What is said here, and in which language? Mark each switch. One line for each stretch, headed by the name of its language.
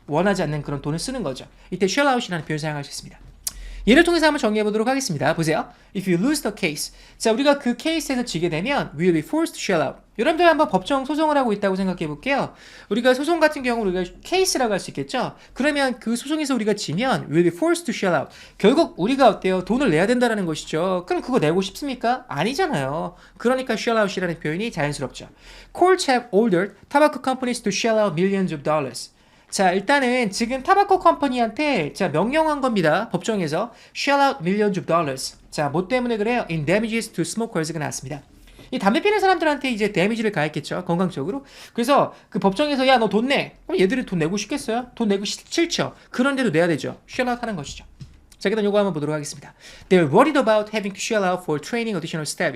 Korean: 원하지 않는 그런 돈을 쓰는 거죠. 이때 shell out이라는 표현 사용할 수 있습니다. 예를 통해서 한번 정리해 보도록 하겠습니다. 보세요.
English: If you lose the case.
Korean: 자, 우리가 그 케이스에서 지게 되면
English: we will be forced to shell out.
Korean: 여러분들 한번 법정 소송을 하고 있다고 생각해 볼게요. 우리가 소송 같은 경우 우리가 케이스라고 할 수 있겠죠. 그러면 그 소송에서 우리가 지면
English: we will be forced to shell out.
Korean: 결국 우리가 어때요? 돈을 내야 된다는 것이죠. 그럼 그거 내고 싶습니까? 아니잖아요. 그러니까 shell out이라는 표현이 자연스럽죠.
English: Courts have ordered tobacco companies to shell out millions of dollars.
Korean: 자, 일단은 지금 타바코 컴퍼니한테 자 명령한 겁니다. 법정에서
English: shell out millions of dollars.
Korean: 자, 뭐 때문에 그래요?
English: In damages to smokers가
Korean: 나왔습니다. 이 담배 피는 사람들한테 이제 데미지를 가했겠죠. 건강적으로. 그래서 그 법정에서 야, 너 돈 내. 그럼 얘들이 돈 내고 싶겠어요? 돈 내고 싫죠. 그런데도 내야 되죠. shell out 하는 것이죠. 자, 그다음 요거 한번 보도록 하겠습니다.
English: They're worried about having to shell out for training additional staff.